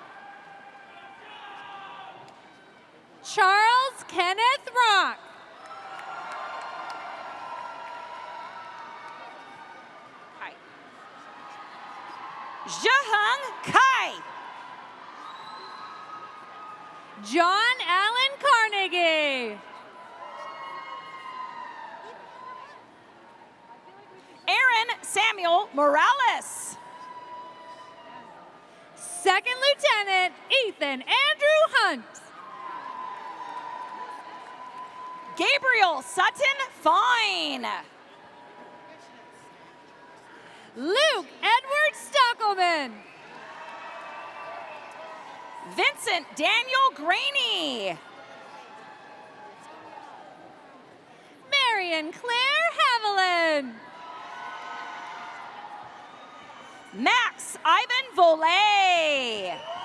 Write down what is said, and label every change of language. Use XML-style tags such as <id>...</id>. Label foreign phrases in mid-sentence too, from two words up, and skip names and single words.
<en>Charles Kenneth Rock. Zheheng Kai. John Allen Carnegie. Aaron Samuel Morales. Second Lieutenant Ethan Andrew Hunt. Gabriel Sutton Fine. Luke Edward Stockelman. Vincent Daniel Graney. Marion Claire Haviland. Max Ivan Volay.</en>